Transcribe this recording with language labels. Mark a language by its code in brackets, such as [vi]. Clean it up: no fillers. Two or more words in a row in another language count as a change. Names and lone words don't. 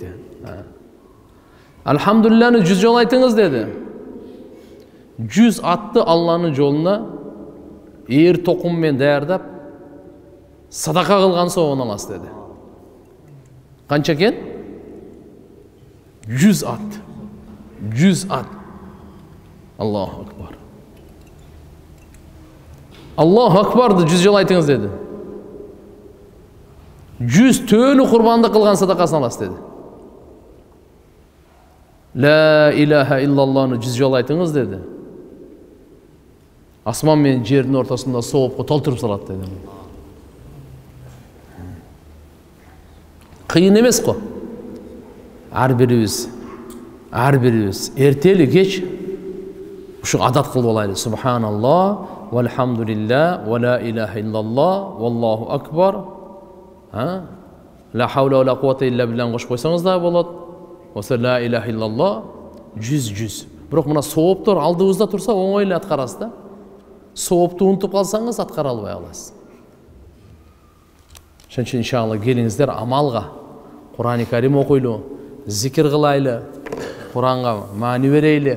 [ky] Алхамдулиллахны 100 жол айтыңыз деди. 100 атты Алланын жолуна эр токум менен даярдап садака кылган соогун аласыз деди. Канча экен? 100 ат. [ar] 100 ат. الله أكبر. الله أكبر [ky] 100 жол айтыңыз деди. 100 төөнү курбандык кылган садакасын аласыз деди. [ar] لا إله إلا الله [ky] 100 жол айтыңыз деди. Асман менен жердин ортосунда соопко толтуруп салат деди. Кыйын эмес го. Ар бирибиз эртели кеч ушу адат кылып алайлы. [ar] سبحان الله، والحمد لله، ولا إله إلا الله، والله أكبر. لا حول ولا قوة إلا بالله [ky] кошуп койсоңуз да болот. [ar] Оса لا إله إلا الله 100. [ky] Бирок мына сооптор алдыбызда турса оңой эле аткарасыз да. Соопту унутуп калсаңыз аткара албай каласыз. Ошон үчүн иншалла келиңиздер амалга. Кур'ан-ы Карим окуйлу, зикир кылайлы, Кур'анга маани берейли.